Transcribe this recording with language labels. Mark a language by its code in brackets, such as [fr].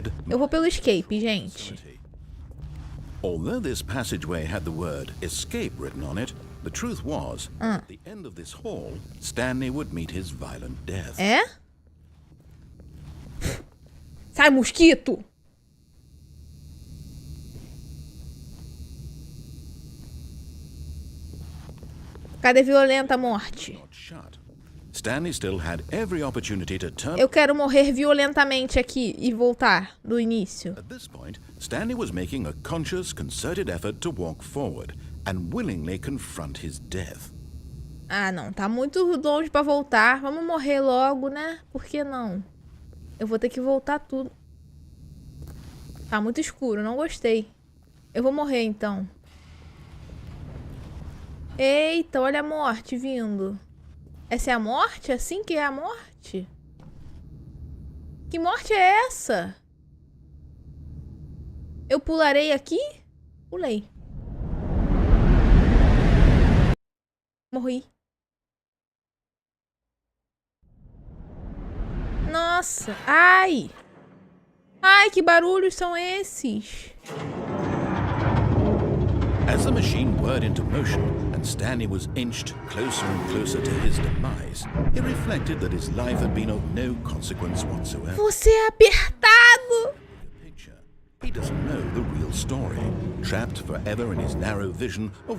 [pt] Eu vou pelo escape, gente. [en] Although this passageway had the word escape written on it, the truth was, at the end of this hall, Stanley would meet his violent death. [pt] É? Sai, mosquito! Cadê violenta morte? [en] Stanley still had every opportunity to turn. [pt] Eu quero morrer violentamente aqui e voltar do início. [en] At this point, Stanley was making a conscious, concerted effort to walk forward and willingly confront his death. [pt] Ah, não. Tá muito longe pra voltar. Vamos morrer logo, né? Por que não? Eu vou ter que voltar tudo. Tá muito escuro. Não gostei. Eu vou morrer, então. Eita, olha a morte vindo. Essa é a morte? Assim que é a morte? Que morte é essa? Eu pularei aqui? Pulei. Morri. Nossa. Ai. Ai, que barulhos são esses? [en] As the machine whirred into motion and Stanley was inched closer and closer to his demise, he reflected that his life had been of no consequence whatsoever. [pt] Você é apertado! [en] He doesn't know the real story, trapped forever in his narrow vision of